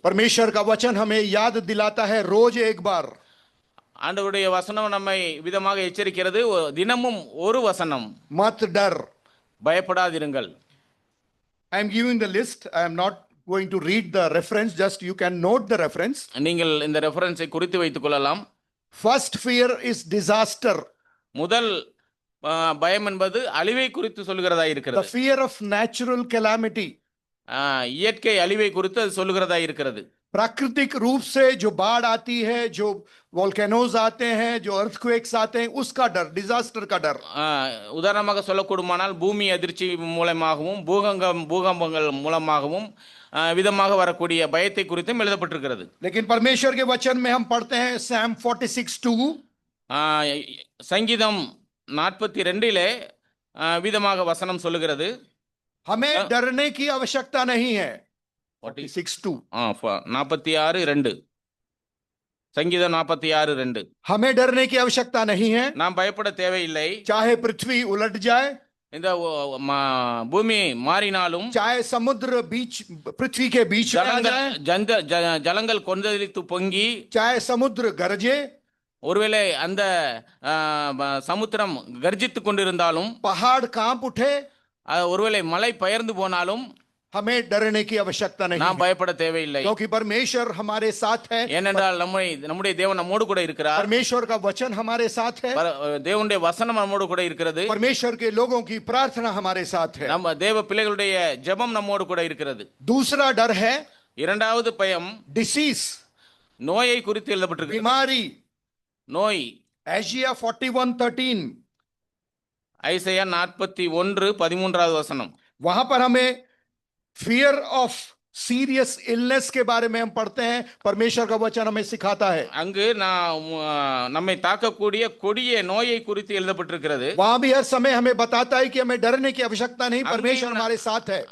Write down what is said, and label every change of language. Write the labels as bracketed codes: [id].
[hi] परमेश्वर का वचन हमें याद दिलाता है रोज एक बार. [ta] ஆண்டவருடைய வசனம் நம்மை விதமாக எச்சரிக்கிறது. தினமும் ஒரு வசனம், [hi] मत डर. [ta] பயப்படாதிருங்கள். [en] I am giving the list. I am not going to read the reference, just you can note the reference. [ta] நீங்கள் இந்த ரெஃபரன்ஸை குறித்து வைத்துக் கொள்ளலாம். [en] First fear is disaster. [ta] முதல் பயம் என்பது அழிவை குறித்து சொல்லுகிறதா [en] The [ta] இருக்கிறது. [en] fear of natural calamity. [ta] இயற்கை அழிவை குறித்து அது சொல்லுகிறதா இருக்கிறது. [hi] प्राकृतिक रूप से जो बाढ़ आती है, जो वोल्केनोज आते हैं, जो अर्थक्वेक्स आते हैं, उसका डर, डिजास्टर का डर. [ta] உதாரணமாக சொல்லக்கூடுமானால் பூமி அதிர்ச்சி மூலமாகவும் பூகம்பங்கள் மூலமாகவும் விதமாக வரக்கூடிய பயத்தை குறித்தும் எழுதப்பட்டிருக்கிறது. [hi] लेकिन परमेश्वर के वचन में हम पढ़ते हैं Psalm 46:2. [ta] சங்கீதம் 42 விதமாக வசனம் சொல்லுகிறது. [hi] हमें डरने की आवश्यकता नहीं है. 46:2. [ta] 46:2 சங்கீதம் 46:2 [hi] हमें डरने की आवश्यकता नहीं है. [ta] நாம் பயப்பட தேவையில்லை. [hi] चाहे पृथ्वी उलट जाए, [ta] இந்த பூமி மாறினாலும், [hi] चाहे समुद्र बीच पृथ्वी के बीच में आ जाए, [ta] ஜலங்கள் கொந்தளித்து பொங்கி, [hi] चाहे समुद्र गरजे, [ta] ஒருவேளை அந்த சமுத்திரம் கர்ஜித்துக் கொண்டிருந்தாலும், [hi] पहाड़ कांप उठे, [ta] ஒருவேளை மலை பெயர்ந்து போனாலும் [hi] हमें डरने की आवश्यकता नहीं [ta] நாம் [hi] है. [ta] பயப்பட தேவையில்லை. [hi] क्योंकि परमेश्वर हमारे साथ है. [ta] ஏனென்றால் நம்முடைய தேவன் நம்மோடு கூட இருக்கிறார். [hi] परमेश्वर का वचन हमारे साथ है. [ta] தேவனுடைய வசனம் நம்மோடு கூட இருக்கிறது. [hi] परमेश्वर के लोगों की प्रार्थना हमारे साथ है. [ta] நம்ம தேவ பிள்ளைகளுடைய ஜெபம் நம்மோடு கூட இருக்கிறது. [hi] दूसरा डर है [ta] இரண்டாவது பயம் [hi] डिसीज, [ta] நோயை குறித்து எழுதப்பட்டிருக்கு. [hi] बीमारी. [ta] நோய் [hi] एशिया 41:13. [ta] ஐசையா 41:13 வசனம். [hi] वहां पर हमें [en] fear of serious illness [hi] के बारे में हम पढ़ते हैं. परमेश्वर का वचन हमें सिखाता है. [ta] அங்கு நம்மை தாக்கக்கூடிய கொடிய நோயை குறித்து எழுதப்பட்டிருக்கிறது. [hi] वहां भी हर समय हमें बताता है कि हमें डरने की आवश्यकता नहीं, परमेश्वर हमारे साथ है.